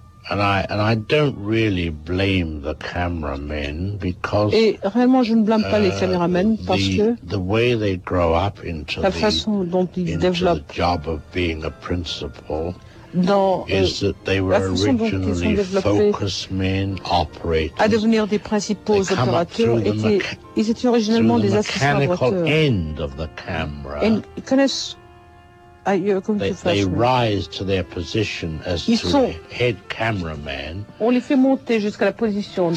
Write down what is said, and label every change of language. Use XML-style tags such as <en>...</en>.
<en>And I don't really blame the cameramen because</en> <fr>et réellement je ne blâme pas les caméramen parce que</fr> <en>the way they grow up into</en> <fr>la façon dont ils développent</fr> <en>the job of being a principal</en> <fr>dans</fr> <en>is that they were originally focus men operators</en> <fr>à devenir des principaux opérateurs ils étaient originellement des assistants</fr> <en>opérateurs end of the camera</en> <fr>et ils connaissent.</fr> <en>They rise to their position as to head cameraman.</en> <fr>On les fait monter jusqu'à la position de</fr>